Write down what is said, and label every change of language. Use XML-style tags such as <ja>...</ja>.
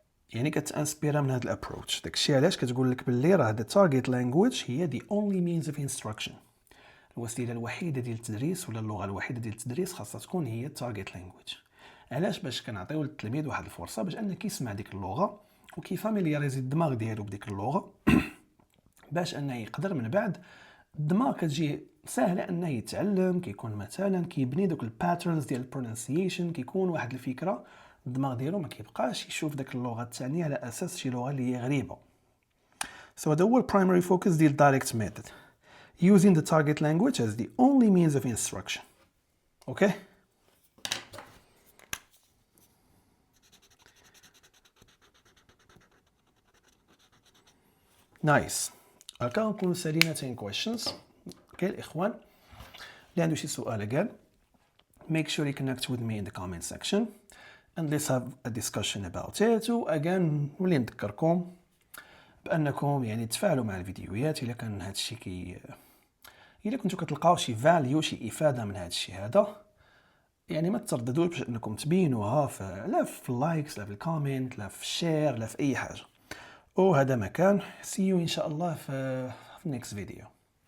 <ar>يعني كتانسبيرا من هذا الابروتش.</ar> <en>داكشي علاش كتقول لك باللي راه the target language هي the only means of instruction.</en> <ar>الوسيله الوحيده ديال التدريس ولا اللغه الوحيده ديال التدريس خاصها تكون هي التارجت لانجويج. علاش؟ باش كنعطيو للتلميذ واحد الفرصه باش انه كيسمع ديك اللغه وكيفاميلياريزي الدماغ ديالو بديك اللغه باش انه يقدر من بعد الدماغ كتجي سهله انه يتعلم. كيكون مثلا كيبني دوك الباترنز ديال البرونونسيشن، كيكون واحد الفكره الدماغ ديالو ما كيبقاش يشوف داك اللغه الثانيه على اساس شي لغه اللي هي غريبه.</ar> <en>هذا هو البرايمري فوكس ديال direct method, using the target language as the only means of instruction. Okay? Nice.</en> <ar>هكا نكونوا سالينا 10 questions.</ar> <en>Okay الإخوان اللي عنده شي سؤال كاع make sure you connect with me in the comment section. and let's have a discussion about it.</en> <ar>و again نولي نذكركم بانكم يعني تفاعلوا مع الفيديوهات الا كان هذا الشيء الا كنتو كتلقاو شي فاليو شي افاده من هذا الشيء هذا، يعني ما ترددوش باش انكم تبينوها لا في اللايكس لا في الكومنت لا في الشير لا في اي حاجه. وهذا مكان see you ان شاء الله في next video.</ar>